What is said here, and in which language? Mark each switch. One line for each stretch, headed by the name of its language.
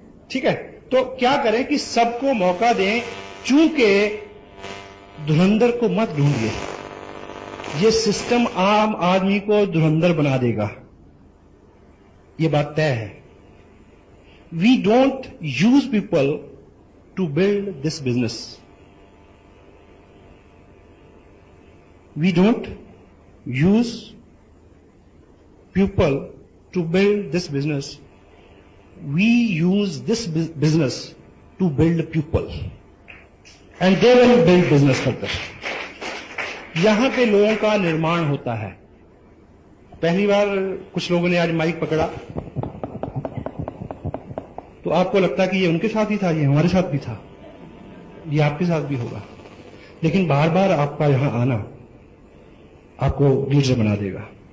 Hindi: ठीक है, तो क्या करें कि सबको मौका दें। चूंकि धुरंधर को मत ढूंढिए, ये सिस्टम आम आदमी को धुरंधर बना देगा, ये बात तय है।
English: We don't use people to build this business. We don't use people to build this business. We use this business to build people and they will build business further.
Hindi: यहां पे लोगों का निर्माण होता है। पहली बार कुछ लोगों ने आज माइक पकड़ा तो आपको लगता है कि ये उनके साथ ही था, ये हमारे साथ भी था, ये आपके साथ भी होगा। लेकिन बार बार आपका यहां आना आपको लीडर बना देगा।